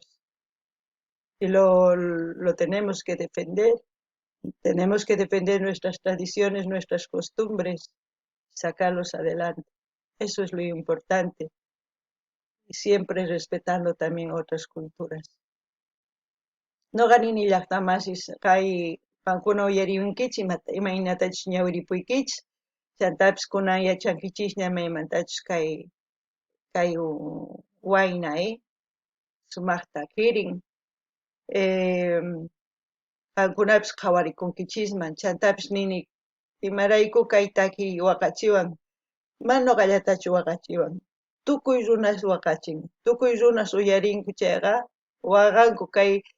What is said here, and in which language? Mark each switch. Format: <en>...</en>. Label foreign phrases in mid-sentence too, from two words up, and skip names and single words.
<es>Y lo tenemos que defender nuestras tradiciones, nuestras costumbres, sacarlos adelante. Eso es lo importante, y siempre respetando también otras culturas.</es> <qu>No ganini llaqtamasis kay pankuna uyariwinkichis imaynatachus ñawiripuykichis chantapis kunan yachankichis maymantachus kay wayna sumaqta kirin qankunapis qhawarikunkichisman chantapis nini imarayku kay takiy waqachiwan mana ñuqallatachu waqachiwan tukuy runas waqachin tukuy runas uyarinku chayqa waqanku kay</qu>